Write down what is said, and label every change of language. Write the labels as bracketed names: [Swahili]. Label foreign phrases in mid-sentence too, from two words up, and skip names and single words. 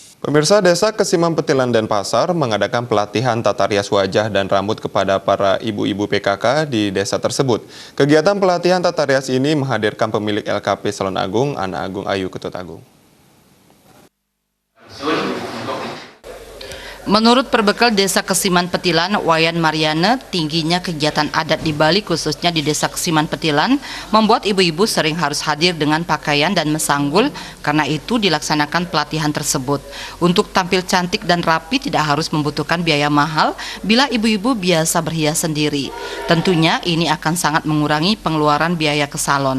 [Indonesian] Pemirsa, Desa Kesiman Petilan Denpasar mengadakan pelatihan tata rias wajah dan rambut kepada para ibu-ibu PKK di desa tersebut. Kegiatan pelatihan tata rias ini menghadirkan pemilik LKP Salon Agung, Ana Agung Ayu Ketut Agung. Menurut perbekal Desa Kesiman Petilan, Wayan Mariana, tingginya kegiatan adat di Bali khususnya di Desa Kesiman Petilan membuat ibu-ibu sering harus hadir dengan pakaian dan mesanggul, karena itu dilaksanakan pelatihan tersebut. Untuk tampil cantik dan rapi tidak harus membutuhkan biaya mahal bila ibu-ibu biasa berhias sendiri. Tentunya ini akan sangat mengurangi pengeluaran biaya ke salon.